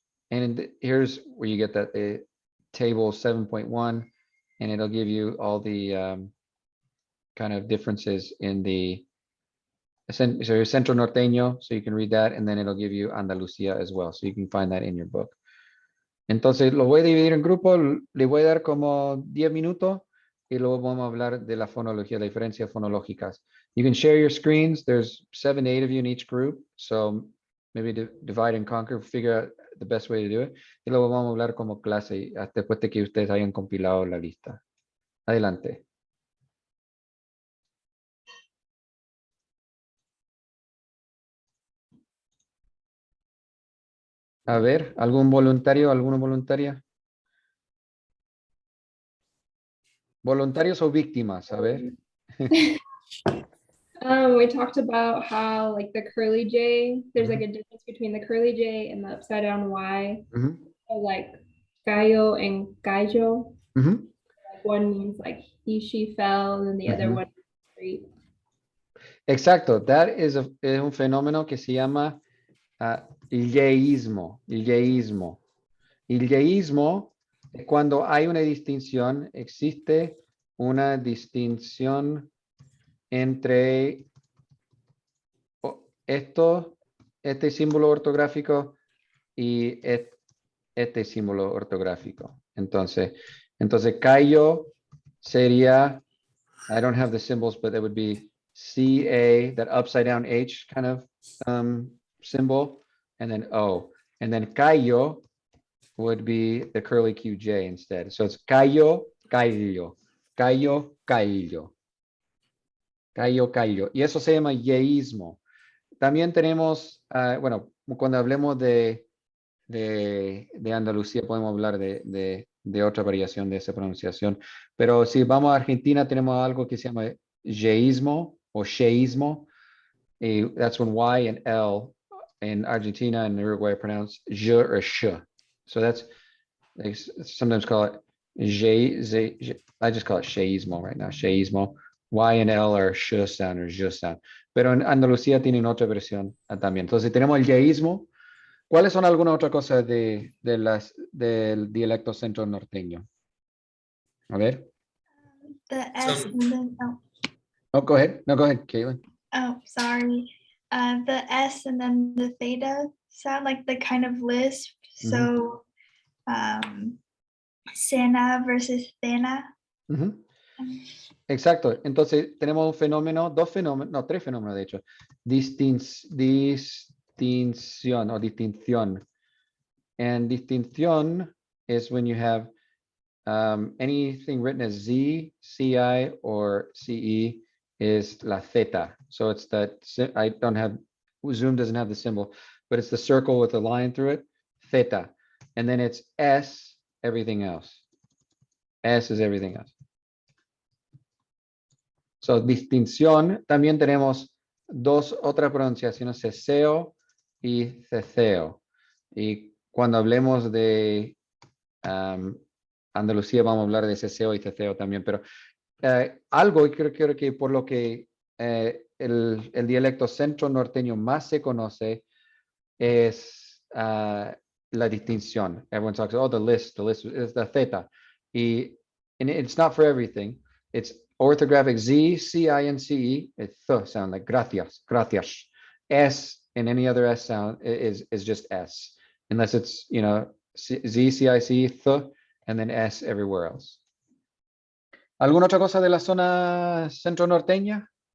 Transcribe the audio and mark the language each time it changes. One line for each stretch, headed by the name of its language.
English: And here's where you get that the table 7.1, and it'll give you all the kind of differences in the centro norteño, so you can read that, and then it'll give you Andalucía as well, so you can find that in your book.
Spanish: Entonces lo voy a dividir en grupos, le voy a dar como 10 minutos y luego vamos a hablar de la fonología, la diferencia fonológicas.
English: You can share your screens. There's 7 to 8 of you in each group, so maybe divide and conquer, figure out the best way to do it.
Spanish: Y luego vamos a hablar como clase después de que ustedes hayan compilado la lista. Adelante. A ver, ¿algún voluntario, alguna voluntaria? ¿Voluntarios o víctimas? A ver.
English: We talked about how like the curly J, there's like a difference between the curly J and the upside down Y. Ujú, So like gallo and gallo. ujú. Like one means like he, she fell, and the other Ujú. one street.
Spanish: Exacto,
English: that is
Spanish: es un fenómeno que se llama yeísmo. Yeísmo. Yeísmo es cuando hay una distinción, existe una distinción entre este símbolo ortográfico y este símbolo ortográfico. Entonces, callo sería,
English: I don't have the symbols, but it would be CA, that upside down H kind of symbol, and then O. And then callo would be the curly QJ instead. So it's callo, callo, callo, callo, callo, callo.
Spanish: Y eso se llama yeísmo. También tenemos, bueno, cuando hablemos de Andalucía podemos hablar de otra variación de esa pronunciación. Pero si vamos a Argentina tenemos algo que se llama yeísmo o sheísmo.
English: That's when Y and L in Argentina and Uruguay are pronounced je or sh. So that's, they sometimes call it I just call it sheísmo right now, sheísmo. Y and L are sh sound or je sound.
Spanish: Pero en Andalucía tienen otra versión también. Entonces tenemos el yeísmo. ¿Cuáles son algunas otras cosas del dialecto centro norteño? A ver.
English: The S and then, Oh, go ahead. No, go ahead, Caitlin. sorry. The S and then the theta sound like the kind of lisp. So, Sena versus Thena.
Spanish: Ujú. Exacto. Entonces tenemos un fenómeno, tres fenómenos de hecho. Distinción o distinción.
English: And distinción is when you have anything written as Z, CI, or CE is la theta. So it's that, I don't have, Zoom doesn't have the symbol, but it's the circle with a line through it, theta. And then it's S, everything else. S is everything else.
Spanish: So distinción, también tenemos dos otras pronunciaciones, ceseo y ceceo. Y cuando hablemos de Andalucía vamos a hablar de ceseo y ceceo también, pero algo, y creo que por lo que el dialecto centro norteño más se conoce es la distinción.
English: Everyone talks, oh, the list is the theta. And it's not for everything. It's orthographic Z, CI, and CE. It's th sound like gracias, gracias. S and any other S sound is just S, unless it's, Z, CI, CE, th, and then S everywhere else.
Spanish: ¿Alguna otra cosa de la zona centro-norteña?